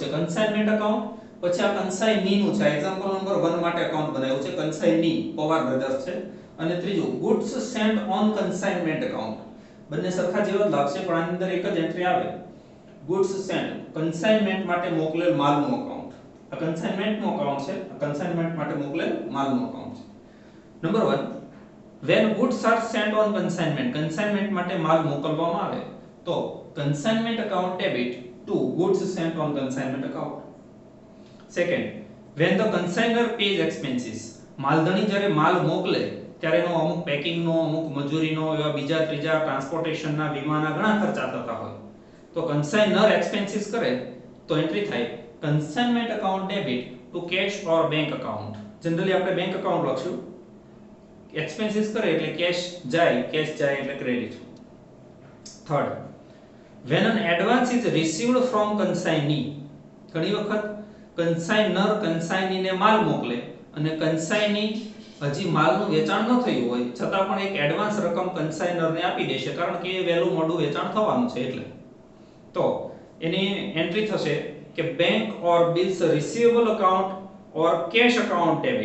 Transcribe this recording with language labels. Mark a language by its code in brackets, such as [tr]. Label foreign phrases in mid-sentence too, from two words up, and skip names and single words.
[en] consignment account, [gu] પછી આ કન્સાઇનીનું છે, [en] example number [gu] 1 માટે અકાઉન્ટ બનાવ્યું છે, કન્સાઇની પવાર બ્રધર્સ છે. અને ત્રીજું [en] goods sent on consignment account. [gu] બંને સરખા જેવા જ લાગશે પણ આની અંદર એક જ એન્ટ્રી આવે, [en] goods sent, [gu] કન્સાઇનમેન્ટ માટે મોકલેલ માલનું અકાઉન્ટ. આ કન્સાઇનમેન્ટનું અકાઉન્ટ છે, આ કન્સાઇનમેન્ટ માટે મોકલેલ માલનું અકાઉન્ટ છે. નંબર 1, [en] when goods are sent on consignment. [gu] કન્સાઇનમેન્ટ માટે માલ મોકલવામાં આવે તો [en] consignment account debit to goods sent on consignment account. Second, when the consignor pays expenses. [gu] માલધણી જ્યારે માલ મોકલે ત્યારે એનો અમુક પેકિંગનો, અમુક મજૂરીનો, એવા બીજા ત્રીજા ટ્રાન્સપોર્ટેશનના, વીમાના ઘણા ખર્ચા થતા હોય, તો [en] consignor expenses [gu] કરે તો એન્ટ્રી થાય [en] consignment account debit to cash or bank account. [gu] જનરલી આપણે [en] bank account [gu] લખશું. એક્સપેન્સીસ કરે એટલે કેશ જાય એટલે ક્રેડિટ. થર્ડ, [en] when an advance is received from consignee. [gu] ઘણી વખત કન્સાઇનર કન્સાઇનીને માલ મોકલે અને કન્સાઇની હજી માલનું વેચાણ ન થયું હોય છતાં પણ એક એડવાન્સ રકમ કન્સાઇનરને આપી દેશે, કારણ કે એ વહેલું મોડું વેચાણ થવાનું છે એટલે. તો એની એન્ટ્રી થશે કે [en] bank or bills receivable account or cash account debit.